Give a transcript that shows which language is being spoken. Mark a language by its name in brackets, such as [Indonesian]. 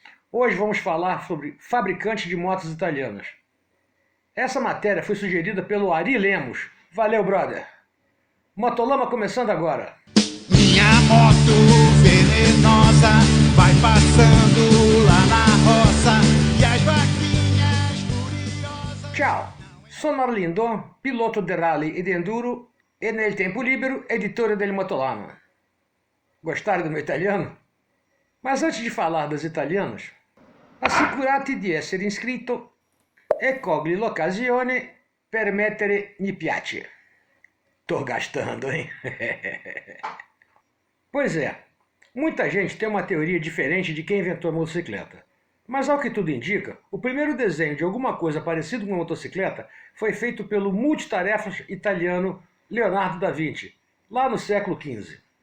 [Portuguese] Hoje vamos falar sobre fabricantes de motos italianas. Essa matéria foi sugerida pelo Ari Lemos. Valeu, brother! Motolama começando agora. Minha moto venenosa vai passando lá na roça e as vaquinhas curiosas. [Italian] Ciao, sono Arlindo, [Portuguese] piloto de rally e de enduro [Italian] e nel tempo libero editore del Motolama. [Portuguese] Gostaram do meu italiano? Mas antes de falar das italianas, [Italian] assicurati di essere iscritto e cogli l'occasione per mettere mi piace. [Portuguese] Tô gastando, hein? Pois é, muita gente tem uma teoria diferente de quem inventou a motocicleta. Mas ao que tudo indica, o primeiro desenho de alguma coisa parecida com uma motocicleta foi feito pelo multitarefas italiano Leonardo da Vinci, lá no século XV.